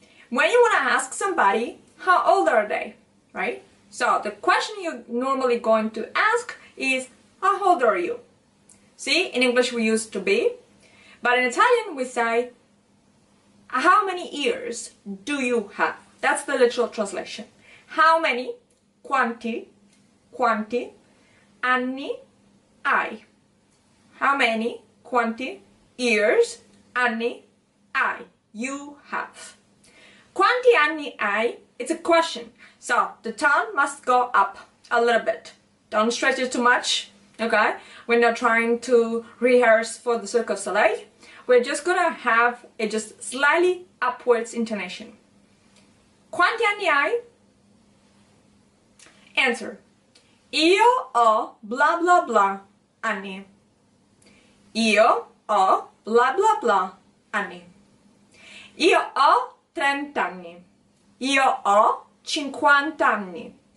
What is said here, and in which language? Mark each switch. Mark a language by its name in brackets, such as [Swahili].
[English] When you want to ask somebody, how old are they, right? So the question you're normally going to ask is, how old are you? See, in English we use to be, but in Italian we say, how many years do you have? That's the literal translation. How many, [Italian] quanti, quanti, anni hai. [English] How many, [Italian] quanti, [English] years, [Italian] anni hai, [English] you have. [Italian] Quanti anni hai, [English] it's a question, so the tone must go up a little bit. Don't stretch it too much, okay? We're not trying to rehearse for the Cirque du Soleil. We're just gonna have a just slightly upwards intonation. [Italian] Quanti anni hai? [English] Answer. [Italian] Io ho blah blah blah anni. Io ho blah blah blah anni. Io ho 30 anni. Io ho 50 anni.